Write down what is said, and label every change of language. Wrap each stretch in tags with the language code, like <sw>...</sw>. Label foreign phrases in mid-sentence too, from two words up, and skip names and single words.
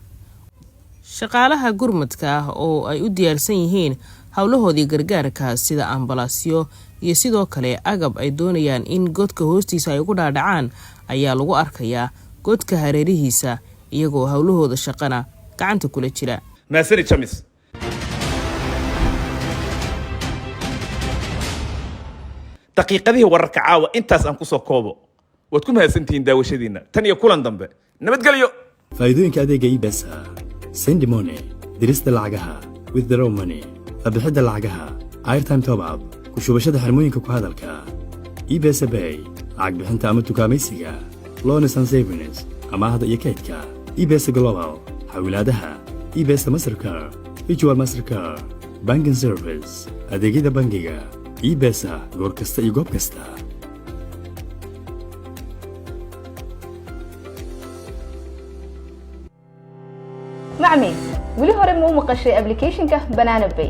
<so>shaqaalaha gurmadka oo ay u diyaarsan yihiin hawlahoodii gargaarka sida ambalaasyo iyo sidoo kale agab ay doonayaan in godka hoostiisa ay ugu dhaadhacaan ayaa lagu arkayaa godka hareerihiisa iyagoo hawlahooda shaqana gacanta kula jira. maasani jamis daqiiqadihii wararka caawa intaas aan ku soo koobo. waad ku mahadsantihiin daawashadiina. tan iyo kulan dambe nabadgelyo. faa'iidooyinka adeega ibesa</so> <en>send money</en> <so>dirista lacagaha</so> <en>withdraw money</en> <so>bixidda lacagaha</so> <en>airtime top up</en> <so>ku shubashada xirmooyinka ku hadalka ibesa pay lacag bixinta ama tukaamaysiga</so> <en>loans and savings</en> <so>amaahda iyo kaydka ibesa global xawlaadaha ibesa mastercard</so> <en>virtual mastercard banking service</en> <so>adeegyada bangiga ibesa goor kasta iyo goob kasta. macmi weli hore ma u maqashay applicationka Banana Pay?</so>